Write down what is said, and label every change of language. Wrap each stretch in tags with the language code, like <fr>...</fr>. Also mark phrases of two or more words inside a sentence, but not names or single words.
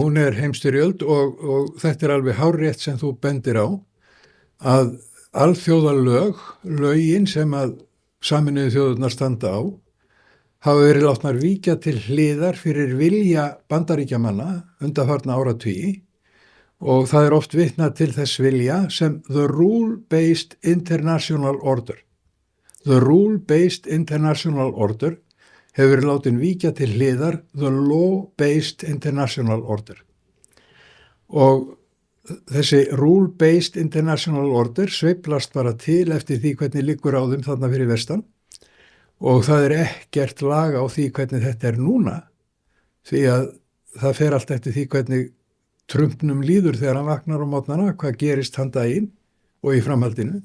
<is>Hún heimstyrjöld og þetta alveg hárrétt sem þú bendir á að lögin sem að Sameinuðu þjóðirnar standa á hafa verið látnar víkja til hliðar fyrir vilja Bandaríkjamanna undanfarna áratugi og það oft vitnað til þess vilja sem</is> <en>the rule-based international order. The rule-based international order</en> <is>hefur verið látin víkja til hliðar</is> <en>the law-based international order.</en> <is>Og þessi</is> <en>rule-based international order</en> <is>sveiflast bara til eftir því hvernig liggur á þeim þarna fyrir vestan og það ekkert lag á því hvernig þetta núna því að það fer allt eftir því hvernig Trumpnum líður þegar hann vaknar á mótnana, hvað gerist hann daginn og í framhaldinu.</is>